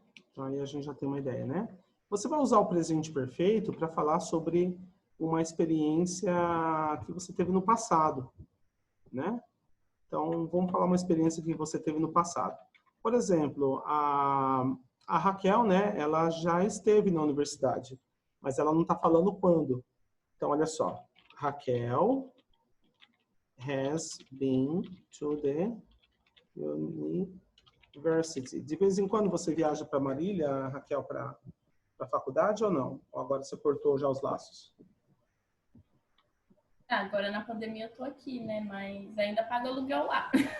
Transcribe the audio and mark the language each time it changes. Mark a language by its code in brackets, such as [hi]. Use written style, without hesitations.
[pt] Então, aí a gente já tem uma ideia, né? Você vai usar o presente perfeito para falar sobre uma experiência que você teve no passado, né? Então, vamos falar uma experiência que você teve no passado. Por exemplo, a Raquel, né? Ela já esteve na universidade, mas ela não está falando quando. Então, olha só. [en] Raquel has been to the university. [pt] De vez em quando você viaja para Marília, Raquel, para a faculdade ou não? Ou agora você cortou já os laços? Agora na pandemia eu tô aqui, né? Mas ainda pago aluguel lá.